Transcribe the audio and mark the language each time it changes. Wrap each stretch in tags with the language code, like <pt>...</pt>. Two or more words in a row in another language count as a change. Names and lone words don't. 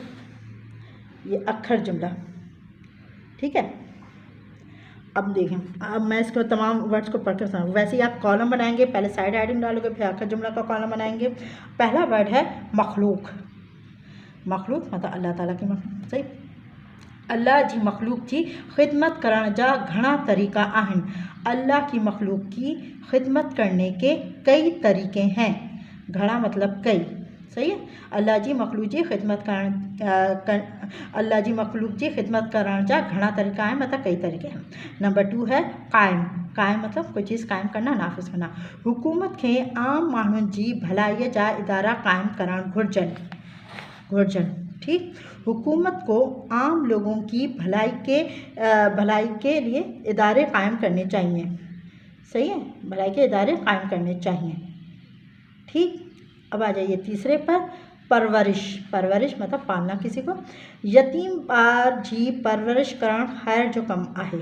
<hi>ये</hi> <sd>अक्खर जुमला,</sd> <hi>ठीक है। अब देखें, अब मैं इसको तमाम वर्ड्स को पढ़कर समझ, वैसे ही आप कॉलम बनाएंगे, पहले</hi> <en>side heading</en> <hi>डालोगे, फिर</hi> <sd>अक्खर जुमला</sd> <hi>का कॉलम बनाएंगे। पहला वर्ड है मखलूक। मखलूक मतलब अल्लाह ताला की मखलूक, सही।</hi> <sd>अल्लाह जी मखलूक जी ख़िदमत करण जा घणा तरीक़ा आहिनि।</sd> <hi>अल्लाह की मखलूक की ख़िदमत करने के कई तरीक़े हैं। घणा मतलब कई, सही है।</hi> <sd>अल्लाह जी मखलूक जी ख़िदमत करण अल्लाह जी मखलूक जी ख़िदमत करण जा घणा तरीक़ा आहिनि,</sd> <hi>मतलब कई तरीक़े हैं। नंबर 2 है क़ाइम। क़ाइम मतलब कोई चीज़ क़ाइम करना, नाफ़िज़ करना।</hi> <sd>हुकूमत खे आम माण्हुनि जी भलाईअ जा इदारा क़ाइम करण घुरिजनि।</sd> <hi>ठीक, हुकूमत को आम लोगों की भलाई के लिए इदारे कायम करने चाहिए, सही है, भलाई के इदारे कायम करने चाहिए। ठीक, अब आ जाइए तीसरे पर, परवरिश। परवरिश मतलब पालना किसी को।</hi> <sd>यतीम बार जी परवरिश करण खैर जो कम आहे।</sd>